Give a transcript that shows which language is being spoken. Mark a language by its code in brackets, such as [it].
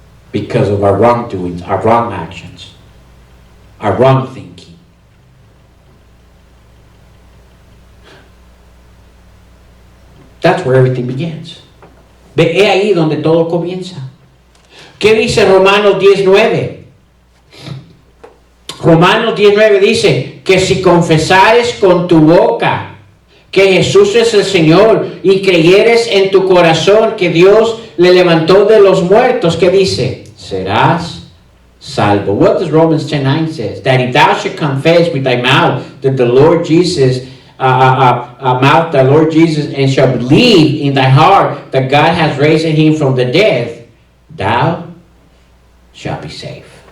[en] Because of our wrongdoings, our wrong actions, our wrong thinking. That's where everything begins. [es] Ve ahí donde todo comienza. ¿Qué dice Romanos 10:9? Romanos 10:9 dice que si confesares con tu boca que Jesús es el Señor y creyeres en tu corazón que Dios le levantó de los muertos, ¿qué dice? Serás salvo. [en] What does Romans 10:9 says? That if thou should confess with thy mouth that the Lord Jesus, the Lord Jesus, and shall believe in thy heart that God has raised him from the dead, thou shalt be saved.